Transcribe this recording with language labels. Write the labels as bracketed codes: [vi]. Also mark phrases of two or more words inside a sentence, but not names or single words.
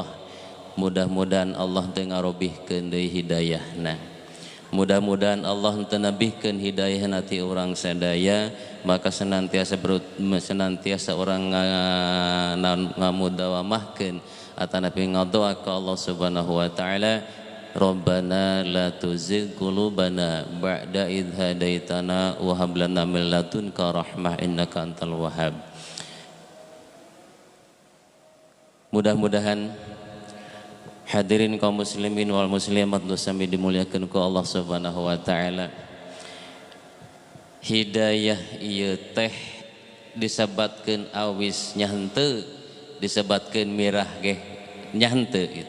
[su] Mudah-mudahan Allah teu ngarobihkeun deui hidayahna. Mudah-mudahan Allah teu nabihkeun hidayahna ti urang sadaya, maka senantiasa urang ngamudawamahkeun atanapi ngadoa ka Allah [ar] سبحانه وتعالى. ربنا لا تزغ قلوبنا بعد إذ هديتنا وهب لنا من لدنك رحمة إنك أنت الوهاب. [su] Mudah-mudahan hadirin kaum [ar] المسلمين والمسلمات [su] sami dimuliakeun ku Allah [ar] سبحانه وتعالى. [su] Hidayah ieu teh disebatkeun awis nya henteu, disebatkeun mirah ge nya henteu gitu.